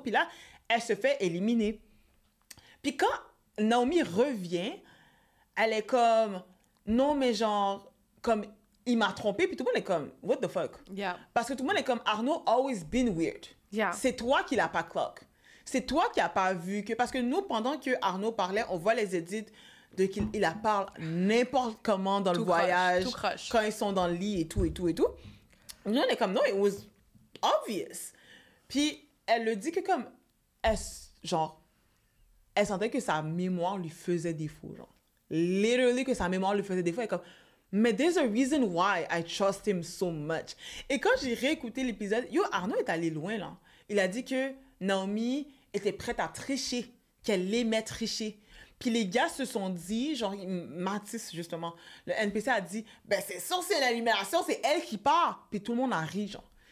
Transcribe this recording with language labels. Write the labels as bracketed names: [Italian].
[French] Puis là, elle se fait éliminer. Puis quand Naomi revient, elle est comme, non, mais genre, comme, il m'a trompé, puis tout le monde est comme, what the fuck? [English] Yeah. [French] Parce que tout le monde est comme, Arnaud always been weird. [English] Yeah. [French] C'est toi qui l'as pas clock. C'est toi qui n'as pas vu que... Parce que nous, pendant que Arnaud parlait, on voit les edits de qu'il la parle n'importe comment dans le voyage. Tout crush. Quand ils sont dans le lit et tout. Nous, on est comme, non, it was obvious. Puis, elle le dit que comme, elle sentait que sa mémoire lui faisait défaut, genre. Literally que sa mémoire lui faisait défaut. [English] Elle est comme, mais there's a reason why I trust him so much. [French] Et quand j'ai réécouté l'épisode, Arnaud est allé loin, là. Il a dit que Naomi était prête à tricher, qu'elle aimait tricher. Puis les gars se sont dit, genre, Mathis, justement, le NPC a dit, ben c'est sûr, c'est l'élimination, c'est elle qui part. Puis tout le monde a ri, genre.